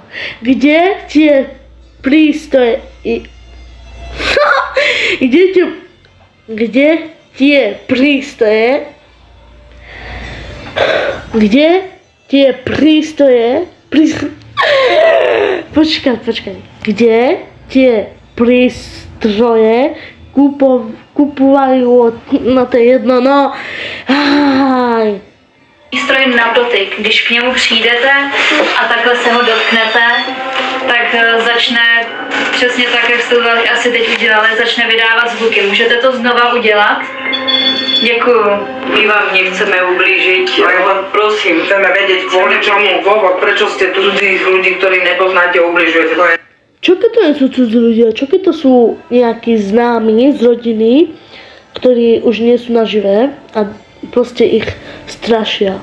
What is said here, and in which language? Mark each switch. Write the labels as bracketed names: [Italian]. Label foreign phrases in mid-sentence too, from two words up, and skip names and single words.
[Slovak] Kde tie prístroje... Kde tie prístroje... Počkaj. Kde tie prístroje kupovajú no to je jedno, no. Aj. [Czech] Přístroj na dotyk. Když k němu přijdete a takhle se ho dotknete, tak začne přesně tak, jak jste to asi teď udělali, začne vydávat zvuky. Můžete to znova udělat? Děkuju. [Slovak] My vám nechceme ublížiť, ale prosím, Chceme vedieť, kvôli čomu, dôvod, prečo ste cudzích ľudí, ktorí nepoznáte, ubližujete. Čo keď to nie sú cudzí ľudia? Čo keď to sú nejakí známi z rodiny, ktorí už nie sú naživé a proste ich strašia?